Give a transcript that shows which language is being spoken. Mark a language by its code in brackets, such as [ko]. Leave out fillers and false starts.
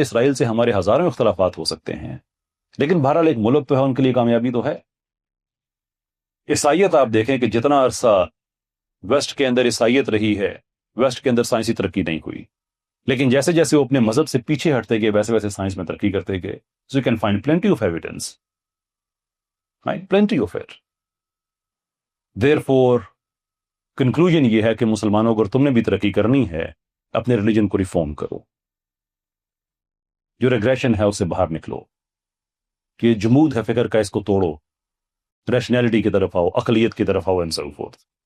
[ur] اسرائیل سے ہمارے ہزاروں اختلافات ہو سکتے ہیں، لیکن بہرحال ایک ملک تو ہے، ان کے لیے کامیابی تو ہے. عیسائیت آپ دیکھیں کہ جتنا عرصہ ویسٹ کے اندر عیسائیت رہی ہے، ویسٹ کے اندر سائنسی ترقی نہیں ہوئی، لیکن جیسے جیسے وہ اپنے مذہب سے پیچھے ہٹتے گئے ویسے ویسے سائنس میں ترقی کرتے گئے. [en] So you can find plenty of evidence, right? Plenty of it. Therefore, conclusion [ur] یہ ہے کہ مسلمانوں اگر تم نے بھی ترقی کرنی ہے اپنے ریلیجن کو ریفارم کرو، جو ریگریشن ہے اس سے باہر نکلو، کہ جمود ہے فکر کا اس کو توڑو، ریشنلٹی کی طرف آؤ، عقلیت کی طرف آؤ [en] and so forth.